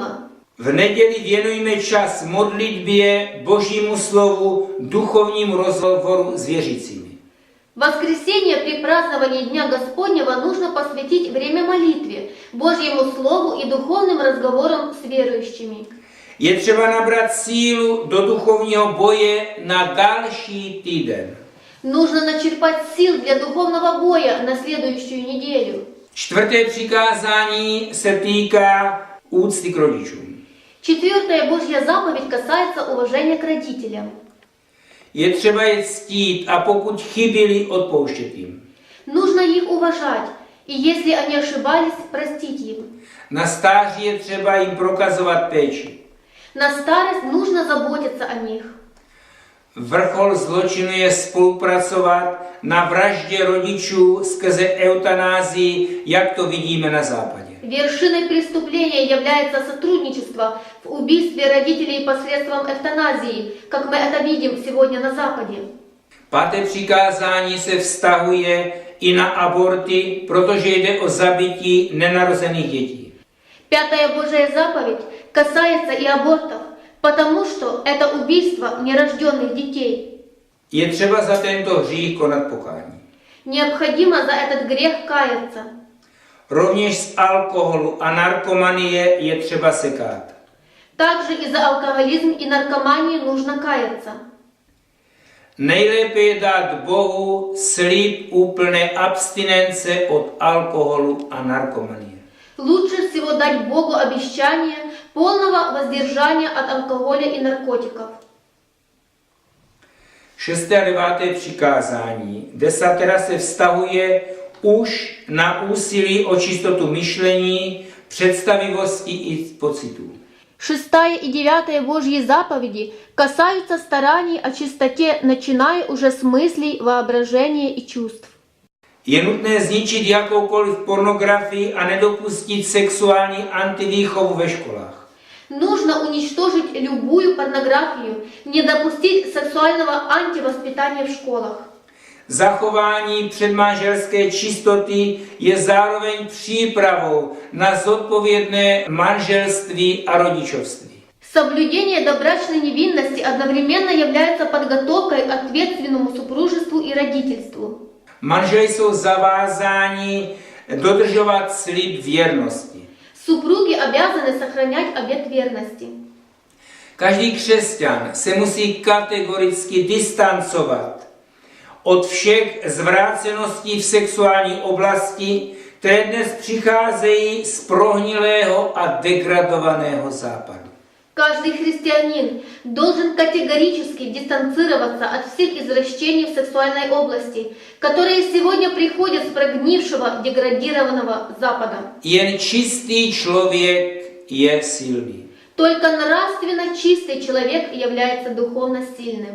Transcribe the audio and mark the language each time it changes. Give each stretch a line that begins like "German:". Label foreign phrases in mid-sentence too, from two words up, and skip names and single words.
Czech: V neděli věnujme čas modlitbě, Božímu slovu, duchovnímu rozhovoru s věřícími.
Russian: В воскресенье при праздновании Дня Господнего нужно посвятить время молитве, Божьему Слову и духовным разговорам с верующими.
Czech: Je třeba nabrat sílu do duchovního boje na další týden.
Russian: Нужно начерпать сил для духовного боя на следующую неделю.
Czech: Čtvrté přikázání se týká úcty k rodičům.
Russian: Четвертая Божья заповедь касается уважения к родителям.
Czech: Je třeba je ctít a pokud chyběli, odpouštět jim.
Russian: Нужно их уважать, и если они ошибались, простить им.
Czech: Na stáří je třeba jim prokazovat péči.
Russian: На старость нужно заботиться о них.
Czech: Vrchol zločinu je spolupracovat na vraždě rodičů skrze eutanázii, jak to vidíme na západě.
Russian: Вершиной преступления является сотрудничество в убийстве родителей посредством эвтаназии, как мы это видим сегодня на Западе.
Czech: Páté přikázání se vztahuje i na aborty, protože jde o zabití nenarozených dětí.
Russian: Пятая Божья заповедь касается и абортов, потому что это убийство нерожденных детей.
Czech: Je třeba za tento hřích konat pokání.
Russian: Необходимо за этот грех каяться.
Czech: Rovněž z alkoholu a narkomanie je třeba se kát.
Russian: Также и за алкоголизм и наркоманию нужно каяться.
Czech: Nejlépe je dát Bohu slib úplné abstinence od alkoholu a narkomanie.
Russian: Лучше всего дать Богу обещание полного воздержания от алкоголя и наркотиков.
Czech: 6. a 9. přikázání. Desatera se vztahuje už na úsilí o čistotu myšlení, představivosti i pocitů.
Russian: 6 и 9 Божьи заповеди касаются стараний о чистоте, начиная уже с мыслей, воображения и чувств.
Czech: Je nutné zničit jakoukoliv pornografii a nedopustit sexuální antivýchovu ve školách.
Russian: Нужно уничтожить любую порнографию, не допустить сексуального антивоспитания в школах.
Czech: Zachování předmanželské čistoty je zároveň přípravou na zodpovědné manželství a rodičovství.
Russian: Соблюдение добрачной невинности одновременно является подготовкой к ответственному супружеству и родительству.
Czech: Manželé jsou zavázáni dodržovat slib věrnosti.
Russian: Супруги обязаны сохранять обет верности.
Czech: Každý křesťan se musí kategoricky distancovat od všech zvráceností v sexuální oblasti, které dnes přicházejí z prohnilého a degradovaného západu.
Russian: Каждый христианин должен категорически дистанцироваться от всех извращений в сексуальной области, которые сегодня приходят с прогнившего, деградированного Запада.
Czech: Jen čistý člověk je silný.
Russian: Только нравственно чистый человек является духовно сильным.